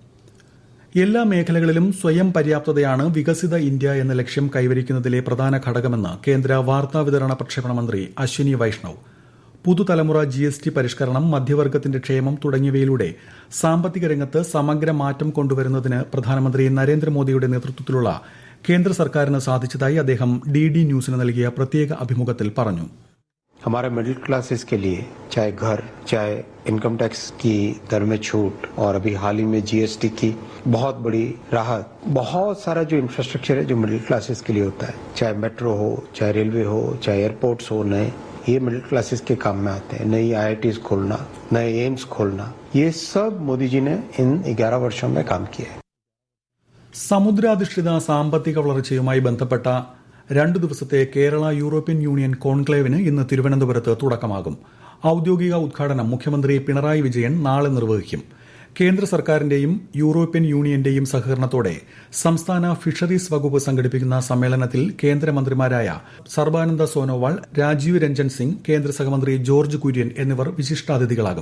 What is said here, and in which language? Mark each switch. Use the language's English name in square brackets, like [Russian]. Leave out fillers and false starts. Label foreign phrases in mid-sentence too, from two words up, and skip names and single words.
[Malayalam] എല്ലാ മേഖലകളിലും സ്വയം പര്യാപ്തതയാണ് വികസിത ഇന്ത്യ എന്ന ലക്ഷ്യം കൈവരിക്കുന്നതിലെ പ്രധാന ഘടകമെന്ന് കേന്ദ്ര വാർത്താവിതരണ പ്രക്ഷേപണ മന്ത്രി അശ്വിനി വൈഷ്ണവ്. പുതുതലമുറ GST പരിഷ്കരണം, മധ്യവർഗത്തിന്റെ ക്ഷേമം തുടങ്ങിയവയിലൂടെ സാമ്പത്തിക രംഗത്ത് സമഗ്ര മാറ്റം കൊണ്ടുവരുന്നതിന് പ്രധാനമന്ത്രി നരേന്ദ്രമോദിയുടെ നേതൃത്വത്തിലുള്ള കേന്ദ്ര സർക്കാരിന് സാധിച്ചതായി അദ്ദേഹം DD ന്യൂസിന് നൽകിയ പ്രത്യേക അഭിമുഖത്തിൽ പറഞ്ഞു. [Hindi] हमारे [English] middle classes [Hindi] के लिए चाहे घर, चाहे [English] income tax [Hindi] की दर में छूट और अभी हाल ही में GST की बहुत बड़ी राहत, बहुत सारा जो इंफ्रास्ट्रक्चर है जो [English] middle classes [Hindi] के लिए होता है, चाहे मेट्रो हो, चाहे रेलवे हो, चाहे एयरपोर्ट्स हो, नए ये [English] middle classes [Hindi] के काम में आते हैं. नई IITs खोलना, नए एम्स खोलना, ये सब मोदी जी ने इन 11 वर्षों में काम किया है. [Malayalam] സമുദ്രാധിഷ്ഠിത സാമ്പത്തിക വളർച്ചയുമായി ബന്ധപ്പെട്ട 2 ദിവസത്തെ കേരള യൂറോപ്യൻ യൂണിയൻ കോൺക്ലേവിന് ഇന്ന് തിരുവനന്തപുരത്ത് തുടക്കമാകും. ഔദ്യോഗിക ഉദ്ഘാടനം മുഖ്യമന്ത്രി പിണറായി വിജയൻ നാളെ നിർവഹിക്കും. കേന്ദ്ര സർക്കാരിന്റെയും യൂറോപ്യൻ യൂണിയന്റെയും സഹകരണത്തോടെ സംസ്ഥാന ഫിഷറീസ് വകുപ്പ് സംഘടിപ്പിക്കുന്ന സമ്മേളനത്തിൽ കേന്ദ്രമന്ത്രിമാരായ സർബാനന്ദ സോനോവാൾ, രാജീവ് രഞ്ജൻ സിംഗ്, കേന്ദ്ര സഹമന്ത്രി ജോർജ് കുര്യൻ എന്നിവർ വിശിഷ്ടാതിഥികളാകും.